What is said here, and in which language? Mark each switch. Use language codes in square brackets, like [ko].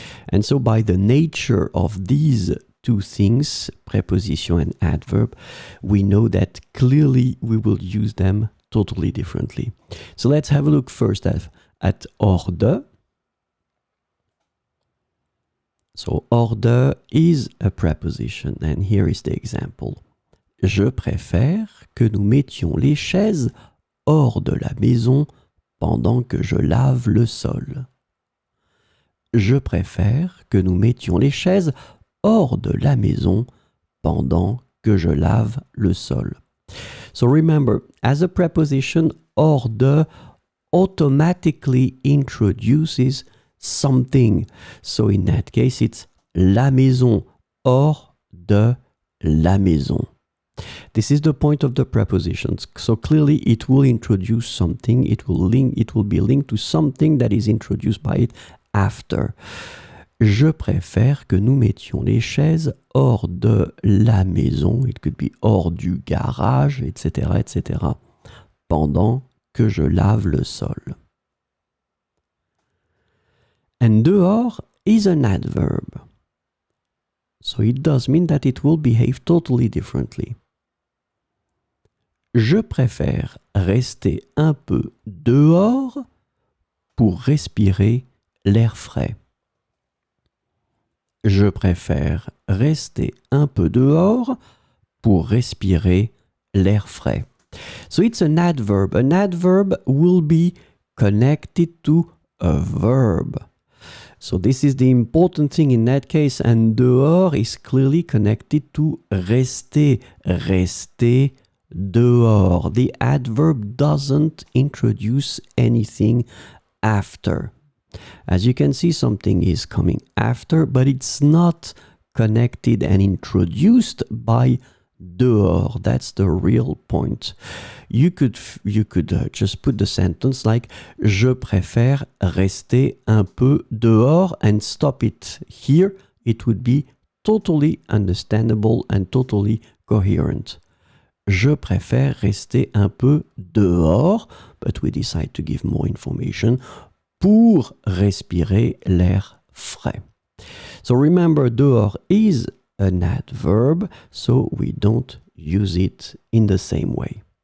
[en] And so by the nature of these two things, preposition and adverb, we know that clearly we will use them totally differently. So let's have a look first at hors de. So hors de is a preposition, and here is the example. [fr] Je préfère que nous mettions les chaises hors de la maison pendant que je lave le sol. Je préfère que nous mettions les chaises hors de la maison pendant que je lave le sol. [en] So remember, as a preposition, hors de automatically introduces something. So in that case, it's [fr] la maison, hors de la maison. [en] This is the point of the prepositions. So clearly it will introduce something, it will be linked to something that is introduced by it after. [fr] Je préfère que nous mettions les chaises hors de la maison, [en] it could be [fr] hors du garage, etc., etc., pendant que je lave le sol. [en] And dehors is an adverb. So it does mean that it will behave totally differently. [fr] Je préfère rester un peu dehors pour respirer l'air frais. Je préfère rester un peu dehors pour respirer l'air frais. [en] So it's an adverb. An adverb will be connected to a verb. So this is the important thing in that case, and dehors is clearly connected to rester. [fr] Rester dehors. [en] The adverb doesn't introduce anything after. As you can see, something is coming after, but it's not connected and introduced by dehors. That's the real point. You could just put the sentence like [fr] Je préfère rester un peu dehors [en] and stop it here. It would be totally understandable and totally coherent. [fr] Je préfère rester un peu dehors, [en] but we decide to give more information [fr] pour respirer l'air frais. [en] So remember, dehors is an adverb, so we don't use it in the same way.